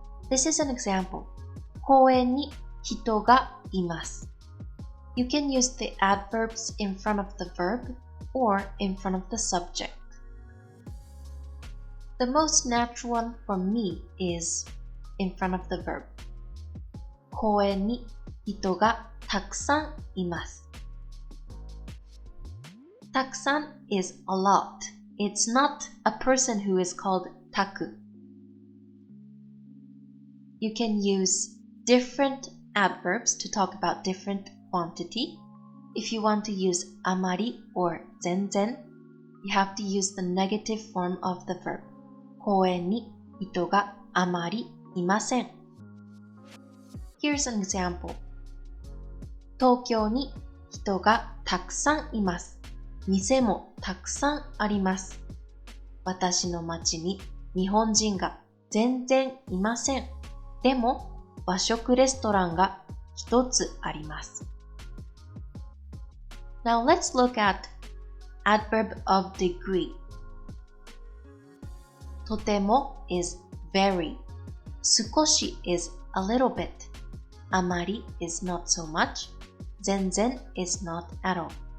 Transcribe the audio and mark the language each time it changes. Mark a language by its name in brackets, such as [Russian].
[English] This is an example. [Japanese] 公園に人がいます。 [English] You can use the adverbs in front of the verb or in front of the subject. The most natural one for me is in front of the verb. [Japanese] 公園に人がたくさんいます。 [English] たくさん is a lot. It's not a person who is called たく. You can use different adverbs to talk about different quantity. If you want to use あまり or 全然, you have to use the negative form of the verb. [Japanese] 公園に人があまりいません。 [English] Here's an example. [Japanese] 東京に人がたくさんいます。店もたくさんあります。私の町に日本人が全然いません。でも和食レストランが一つあります。 [English] Now let's look at adverb of degree. とても is very. 少し is a little bit. あまり is not so much. 全然 is not at all.